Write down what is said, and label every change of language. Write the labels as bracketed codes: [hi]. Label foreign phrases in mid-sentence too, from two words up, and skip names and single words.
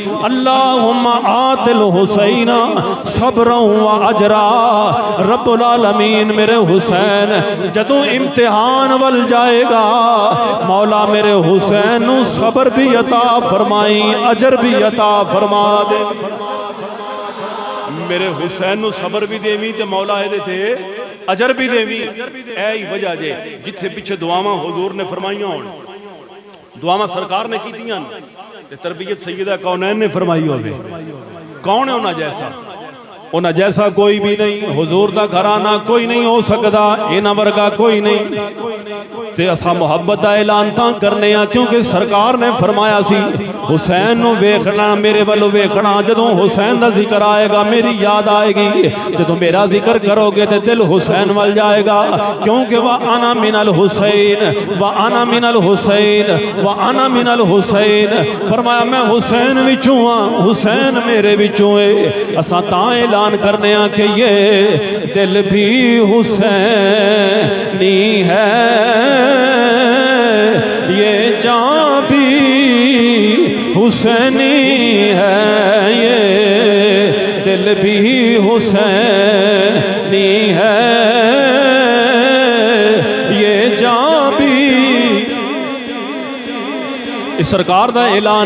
[ar] اللہم آت الحسین صبرا و اجرا رب العالمین [pa] میرے حسین جدوں امتحان ول جائے گا مولا میرے حسین نو صبر بھی عطا فرمائی اجر بھی عطا فرما دے میرے حسین نو صبر بھی دیویں تے مولا اے دے تے اجر بھی دیویں اے ہی وجہ جے جتھے پیچھے دعاواں حضور نے فرمائیاں ہون دعاواں سرکار نے کیتیاں تے تربیت سیدہ کونین نے فرمائی ہوے کون ہے انہاں جیسا کوئی بھی نہیں حضور دا گھرانہ کوئی نہیں ہو سکدا انہاں ورگا کوئی نہیں تے اسا محبت دا اعلان تاں کرنے ہاں کیونکہ سرکار نے فرمایا سی حسین نو ویکھنا میرے والو ویکھنا جدوں حسین دا ذکر آئے گا میری یاد آئے گی جدوں میرا ذکر کرو گے تے دل حسین وال جائے گا کیونکہ [ar] وَأَنَا مِنَ الْحُسَيْنِ وَأَنَا مِنَ الْحُسَيْنِ وَأَنَا مِنَ الْحُسَيْنِ [pa] فرمایا میں حسین وچوں ہاں حسین میرے وچوں ہے اساں تاں اعلان کرنے ہاں کہ یہ دل بھی [ur] حسینی ہے یہ جان بھی حسینی ہے یہ دل بھی حسینی ہے یہ جان بھی [pa] اس سرکار دا اعلان